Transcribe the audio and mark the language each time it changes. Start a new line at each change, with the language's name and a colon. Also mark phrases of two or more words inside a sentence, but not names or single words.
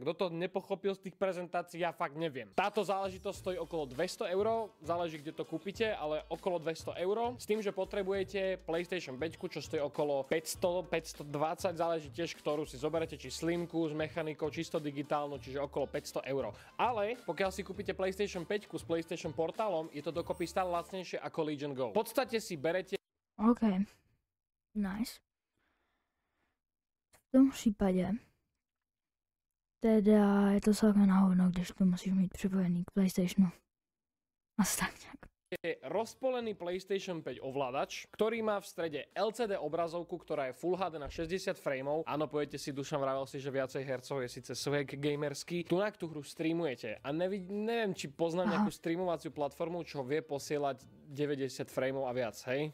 Slovak: Kto to nepochopil z tých prezentácií, ja fakt neviem. Táto záležitosť stojí okolo 200 €, záleží kde to kúpite, ale okolo 200 €, s tým, že potrebujete PlayStation 5, čo stojí okolo 500-520, záleží tiež, ktorú si zoberete, či slimku s mechanikou, čisto digitálnu, čiže okolo 500 €. Ale pokiaľ si kúpite PlayStation 5 s PlayStation portálom, je to dokopy stále lacnejšie ako Legion Go. V podstate si berete...
English: OK. Nice.
Czech: V tom případě teda je to celkem na hovno, když to musíš mít připojený k PlayStationu. Asi tak nějak.
Slovak: Je rozpolený PlayStation 5 ovládač, ktorý má v strede LCD obrazovku, ktorá je Full HD na 60 frameov. Áno, poviete si, Dušan vravel si, že viacej hercov je síce swag gamerský. Tunak tú hru streamujete a neviem, či poznám nejakú streamovaciu platformu, čo vie posielať 90 frameov a viac, hej?